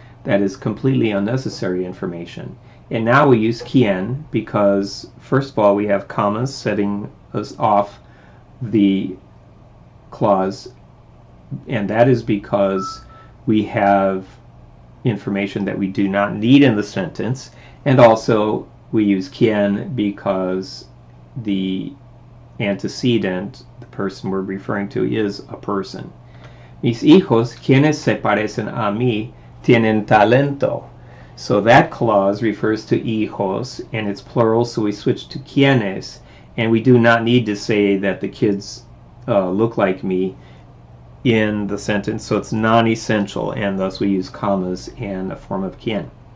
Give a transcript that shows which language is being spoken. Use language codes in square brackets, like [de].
[en] That is completely unnecessary information. And now we use quien because, first of all, we have commas setting us off the clause, and that is because we have information that we do not need in the sentence, and also we use quien because the antecedent, the person we're referring to, is a person. [es] Mis hijos, quienes se parecen a mí, tienen talento. [en] So that clause refers to hijos, and it's plural, so we switch to quienes, and we do not need to say that the kids look like me in the sentence, so it's non-essential, and thus we use commas and a form of quien.